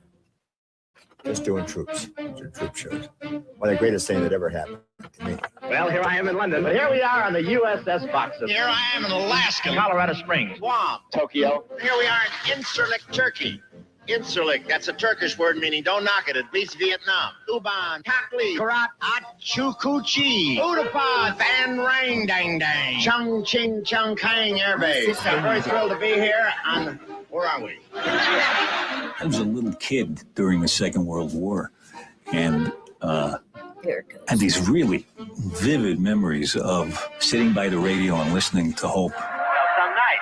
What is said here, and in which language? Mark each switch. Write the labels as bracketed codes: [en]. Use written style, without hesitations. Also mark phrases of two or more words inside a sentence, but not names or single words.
[en] Just doing troop shows. One of the greatest things that ever happened to me. Well, here I am in London, but here we are on the USS Boxer. Here I am in Alaska, Colorado Springs, Guam, Tokyo. Here we are in Incirlik, Turkey. Incirlik, that's a Turkish word meaning don't knock it. It beats Vietnam. Uban, Kakli, Karat, Achukuchi, Udapad, Van Rang Dang Dang, Chung Ching Chung Kang Air Base. I'm very thrilled to be here on, where are we? I was a little kid during the Second World War, and had these really vivid memories of sitting by the radio and listening to Hope. Well, some night.